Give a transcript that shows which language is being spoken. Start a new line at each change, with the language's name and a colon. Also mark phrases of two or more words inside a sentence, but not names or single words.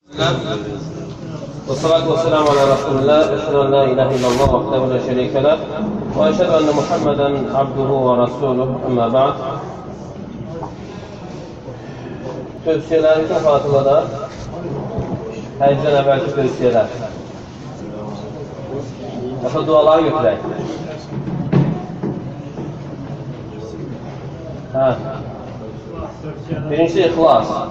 Arabic: والصلاة والسلام على رسول الله أشهد أن لا إله إلا الله وحده لا شريك له وأشهد أن محمدا عبده ورسوله أما بعد.
Azerbaijani: Tövsiyeler ilk hatırlada həcdən əvvəlki tövsiyelər. Yaxı duaları götürək. Birincisi ixlas.